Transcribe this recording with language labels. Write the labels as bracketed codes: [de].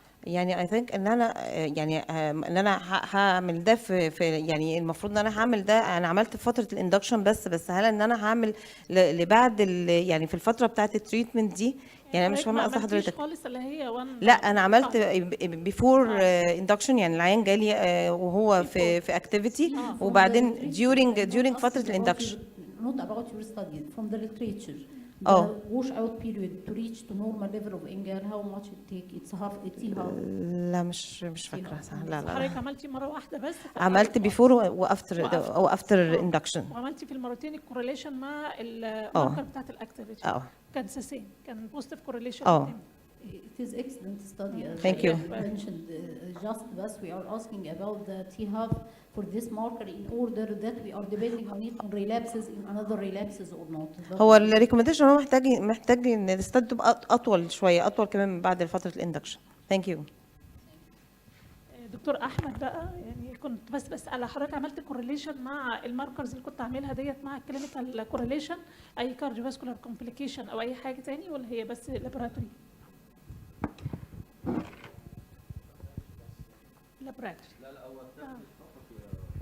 [ar] يعني [en] I think [ar] ان انا يعني ان انا هعمل ده في يعني المفروض ان انا هعمل ده، انا عملت في فتره الاندكشن بس هل ان انا هعمل لبعد يعني في الفتره بتاعه التريتمنت دي؟ يعني انا مش فاهمه قصد حضرتك. خالص اللي هي لا انا عملت بيفور اندكشن، يعني العيان جالي وهو في اكتيفيتي، وبعدين during فتره الاندكشن. [en] Not about your study, from the literature. Wash out period to reach to normal level of NGAL, how much it take? It's half. [ar] لا مش فاكره صح. لا حضرتك عملتي مره واحده بس؟ عملت بيفور وافتر اندكشن، وعملتي في المرتين الكورليشن مع الماركر بتاعت الاكتيفيتي. كان سيسين، كان بوزيتيف كورليشن. [en] It is excellent study. Thank you. Mentioned just thus we are asking about the T-hub for this marker in order that we are depending on it on relapses in another relapses or not. [ar] هو الريكومنديشن هو محتاج ان الاستاد تبقى اطول شويه، اطول كمان من بعد فتره الاندكشن. [en] Thank you. [ar] دكتور احمد بقى، يعني كنت بس بسال حضرتك، عملت كورليشن مع الماركرز اللي كنت عاملها ديت مع الكلينيكال كورليشن، اي كارديوفاسكولار كومبليكيشن او اي حاجه تاني، ولا هي بس لابوراتوري؟ لابوراتوري. لا هو